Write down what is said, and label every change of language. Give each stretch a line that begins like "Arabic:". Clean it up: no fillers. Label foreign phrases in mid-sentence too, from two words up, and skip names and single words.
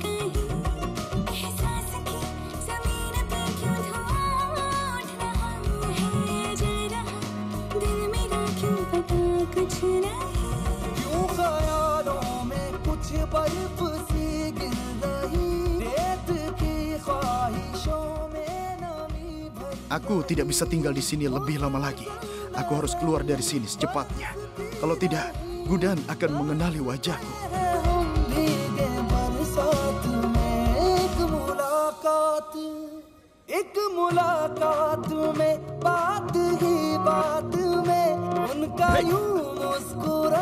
Hindi: यूं ख्यालों में कुछ बर्फ सी गिर रही रेत की ख्वाहिशों में नमी भरी.
Indonesian: Aku tidak bisa tinggal di sini lebih lama lagi. Aku harus keluar dari sini secepatnya. Kalau tidak, Gudan akan mengenali wajahku.
Hindi: हम भीगे बरसात में एक मुलाकात में बात ही बात में उनका यूं मुस्कुराना